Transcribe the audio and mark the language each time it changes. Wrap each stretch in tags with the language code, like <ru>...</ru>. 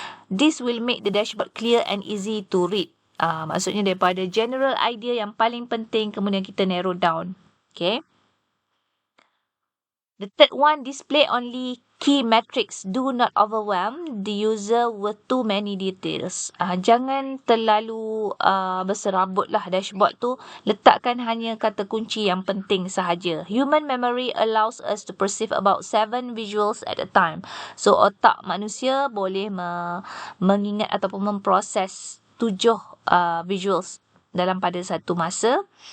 <en>This will make the dashboard clear and easy to read.</en> <ms>Maksudnya daripada general idea yang paling penting, kemudian kita narrow down.</ms> <en>Okay. The third one, display only key metrics. Do not overwhelm the user with too many details.</en> <ms>Jangan terlalu berserabutlah dashboard tu. Letakkan hanya kata kunci yang penting sahaja.</ms> <en>Human memory allows us to perceive about 7 visuals at a time.</en> <ms>So otak manusia boleh mengingat ataupun memproses 7 visuals dalam satu masa.</ms>